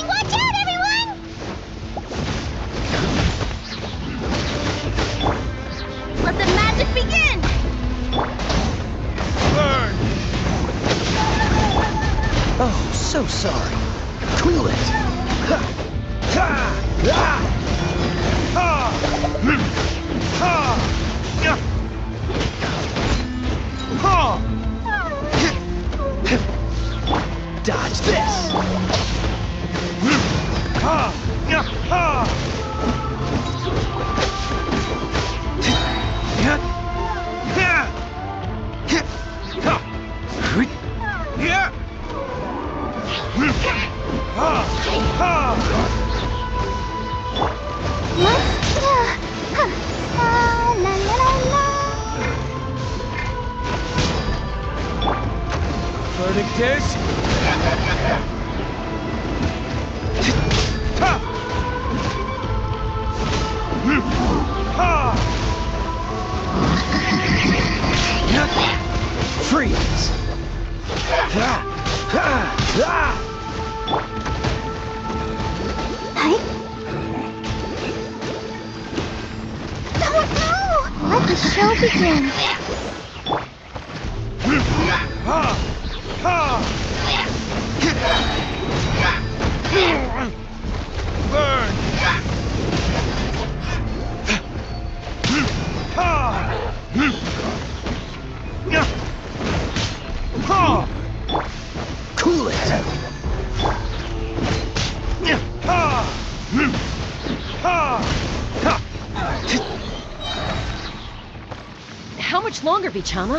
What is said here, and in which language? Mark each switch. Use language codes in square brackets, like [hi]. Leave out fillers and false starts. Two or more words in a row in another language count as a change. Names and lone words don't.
[en] Watch out, everyone! Let the magic begin! Burn! Oh, so sorry. Cool it. Ha! Ha! Ha! Ya! Ha! Dodge this. Ha! Ya! Ha! Ya! Ya! Ha! Ya! Ha! Ha! La la la la. Verdictus? Ha! Ha! Freeze. No! Let the show begin. Ha! Ha! Burn! Ha! Ya! Ha! Cool it. Ya! Ha! Ha! Ha! How much longer, Vichama?